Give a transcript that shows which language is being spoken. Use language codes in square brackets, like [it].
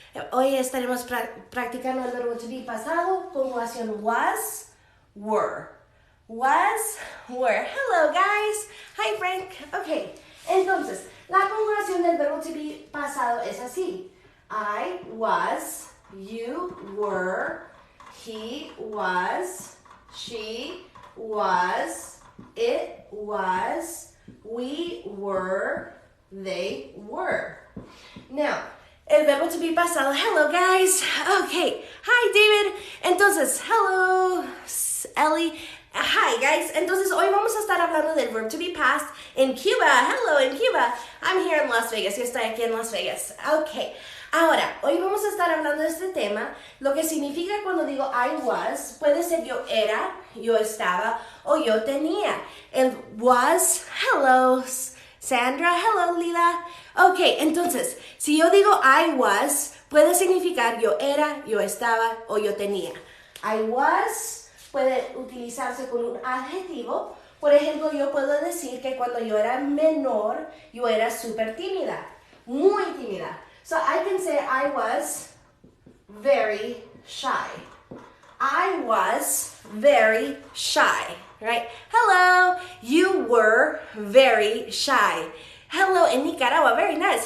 [es] Hoy estaremos practicando el verbo to be pasado, conjugación was, were. [en] Was, were. Hello guys. Hi Frank. [es] Ok, entonces, la conjugación del verbo to be pasado es así. [en] I was, you were, he was, she was, it was, we were, they were. Now, [es] el verbo [en] to be [es] pasado. [en] Hello guys. Okay. Hi David. [es] Entonces, [en] hello Ellie. Hi guys. [es] Entonces, hoy vamos a estar hablando del verbo to be past en Cuba. [en] Hello in Cuba. I'm here in Las Vegas. [es] Yo estoy aquí en Las Vegas. [en] Okay. [es] Ahora, hoy vamos a estar hablando de este tema. Lo que significa cuando digo [en] I was, [es] puede ser yo era, yo estaba o yo tenía. [en] El was, hello Sandra, hello Lila. [es] Ok, entonces, si yo digo [en] I was, [es] puede significar yo era, yo estaba o yo tenía. [en] I was [es] puede utilizarse con un adjetivo. Por ejemplo, yo puedo decir que cuando yo era menor, yo era súper tímida, muy tímida. [en] So I can say I was very shy. I was very shy, right? Hello, you were very shy. Hello, in Nicaragua, very nice.